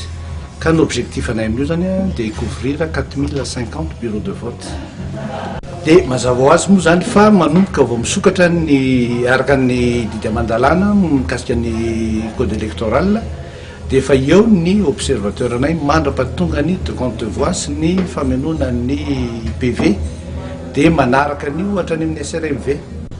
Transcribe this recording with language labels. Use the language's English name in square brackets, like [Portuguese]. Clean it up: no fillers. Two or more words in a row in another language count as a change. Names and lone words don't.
[Malagasy] Ka ny objectif anay amin'io zany dia couvrir 4050 [French] bureau de vote. [Malagasy] Dia mazava ho azy moa zany fa manomboka vao misokatra ny araka ny didy aman-dalàna mikasika ny [French] code électoral [Malagasy] dia efa eo ny observateur anay mandra-pahatonga ny [French] de compte de voix [Malagasy] sy ny famonoana ny PV dia manaraka ny ohatra ny amin'ny SRMV.